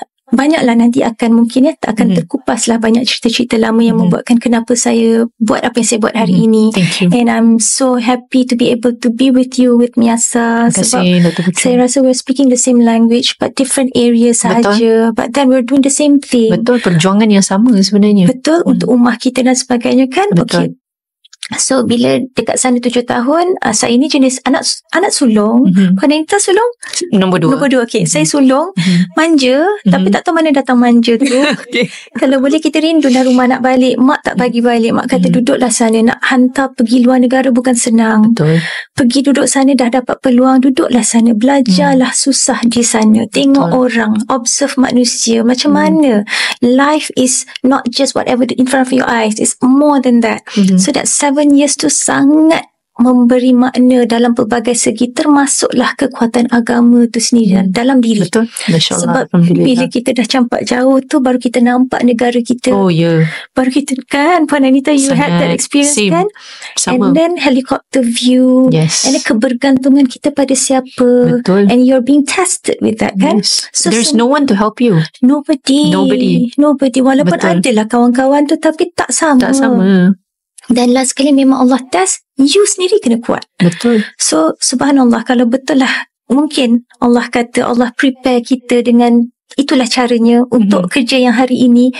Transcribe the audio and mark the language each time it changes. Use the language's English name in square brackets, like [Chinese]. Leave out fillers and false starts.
[Malay] Banyaklah nanti akan mungkin akan terkupas lah banyak cerita-cerita lama yang membuatkan kenapa saya buat apa yang saya buat hari ini. [English] Thank you. And I'm so happy to be able to be with you, with Miasa. [Malay] Sebab saya rasa [English] we're speaking the same language but different areas [Malay] sahaja. [English] But then we're doing the same thing. [Malay] Betul, perjuangan yang sama sebenarnya. Betul, untuk ummah kita dan sebagainya, kan. Betul. Okay. So bila dekat sana 7 tahun, saya ni jenis anak sulung. Puan Anita sulung? Nombor 2. Okay. Saya sulung, manja, tapi tak tahu mana datang manja tu. Kalau boleh kita rindulah rumah nak balik. Mak tak bagi balik. Mak kata duduklah sana. Nak hantar pergi luar negara bukan senang. Betul. Pergi duduk sana dah dapat peluang, duduklah sana. Belajarlah susah di sana. Tengok orang, observe manusia. Macam mana [English] life is not just whatever in front of your eyes. It's more than that. So that 7 years [Malay] tu sangat memberi makna dalam pelbagai segi, termasuklah kekuatan agama tu sendiri dalam diri. Betul. Masya Allah. Sebab bila kita dah campak jauh tu, baru kita nampak negara kita. Oh ya. Baru kita kan, [English] Puan Anita, you had that experience. Same. Kan? [Malay] Sama. [English] And then helicopter view. Yes. And then [Malay] kebergantungan kita pada siapa. Betul. [English] And you're being tested with that, kan? Yes. So, there's no one to help you. Nobody. Walaupun [Malay] Betul. adalah kawan-kawan tu, tapi tak sama. Dan last sekali memang Allah test, you sendiri kena kuat. Betul. So subhanallah, kalau betul lah, mungkin Allah kata Allah prepare kita dengan itulah caranya untuk kerja yang hari ini.